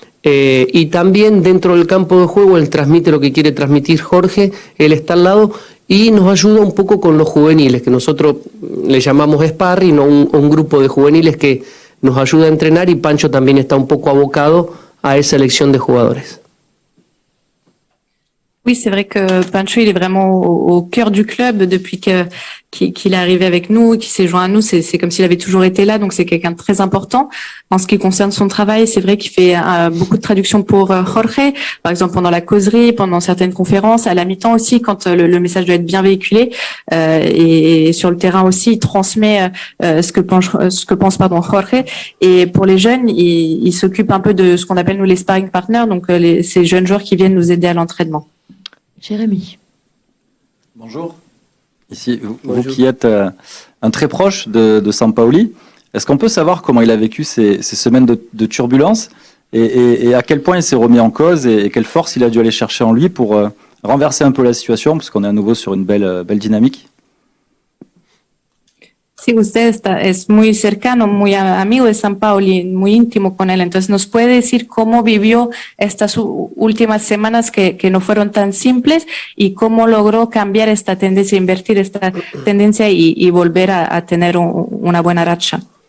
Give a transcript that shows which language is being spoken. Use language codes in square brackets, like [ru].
[es] Y también dentro del campo de juego él transmite lo que quiere transmitir Jorge, él está al lado y nos ayuda un poco con los juveniles, que nosotros le llamamos sparring, ¿no? un grupo de juveniles que nos ayuda a entrenar, y Pancho también está un poco abocado à esa élection de jugadores. [fr] Oui, c'est vrai que Pancho, il est vraiment au cœur du club depuis qu'il est arrivé avec nous, qu'il s'est joint à nous. C'est comme s'il avait toujours été là, donc c'est quelqu'un de très important. En ce qui concerne son travail, c'est vrai qu'il fait beaucoup de traductions pour Jorge, par exemple pendant la causerie, pendant certaines conférences, à la mi-temps aussi, quand le message doit être bien véhiculé. Et sur le terrain aussi, il transmet ce que pense Jorge. Et pour les jeunes, il s'occupe un peu de ce qu'on appelle nous les sparring partners, donc ces jeunes joueurs qui viennent nous aider à l'entraînement. Jérémy. Bonjour. Ici, vous qui êtes un très proche de Sampaoli, est-ce qu'on peut savoir comment il a vécu ces semaines de turbulence et à quel point il s'est remis en cause et quelle force il a dû aller chercher en lui pour renverser un peu la situation, parce qu'on est à nouveau sur une belle dynamique? [es] Sí, usted es muy cercano, muy amigo de Sampaoli, muy íntimo con él. Entonces, ¿nos puede decir cómo vivió estas últimas semanas que no fueron tan simples y cómo logró cambiar esta tendencia, invertir esta tendencia y volver a tener una buena racha?